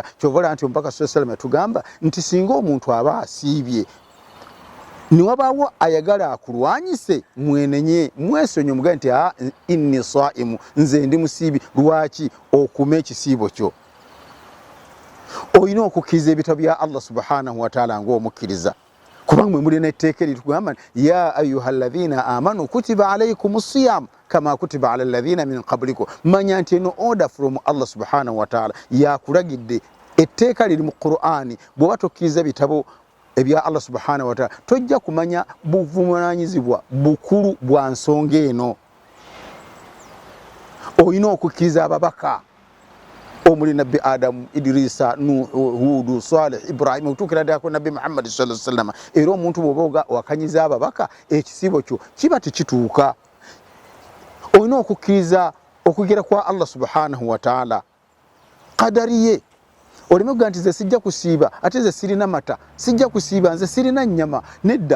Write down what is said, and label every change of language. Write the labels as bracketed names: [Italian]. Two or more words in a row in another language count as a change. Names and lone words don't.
[Ganda] Kyovola nti omubaka sallallahu gamba nti singa omuntu aba asiibye niwabaawo ayagala akulwanyise mwenenye mwesonye omugabe nti [Arabic] إني صائم [Ganda] nze ndi musiibi. Lwaki? Okuuma ekisiibo kyo. Olina okukkiriza ebitabo bya Allah [Arabic] سبحانه وتعالى [Ganda] ng'omukkiriza kubanga mwe mulina etteeka eritugamba [Arabic] يا أيها الذين آمنوا كتب عليكم الصيام كما كتب على الذين من قبلكم. [Ganda] Manya nti eno [English] order from [Ganda] Allah [Arabic] سبحانه وتعالى [Ganda] yakulagidde. Etteeka liri mu Qur'ani bw'oba tokkiriza bitabo ebya Allah [Arabic] سبحانه وتعالى [Ganda] tojja kumanya buvunaanyizibwa bukulu bwa nsonga eno. Olina okukkiriza ababaka omuli nabbi Adamu, Idirisa, Nuhu, Hudu, Salih, Ibrahim okutuukira ddala ku nabbi Muhammad [Arabic] صلى الله عليه وسلم. [Ganda] Era omuntu bw'oba wakanyiza ababaka ekisibo kyo kiba tekituuka. Olina okukkiriza okugera kwa Allah [Arabic] سبحانه وتعالى [Ganda] qadariye. Olime kuga nti nze sijja kusiiba ate nze sirina mata sijja kusiiba nze sirina nnyama nedda.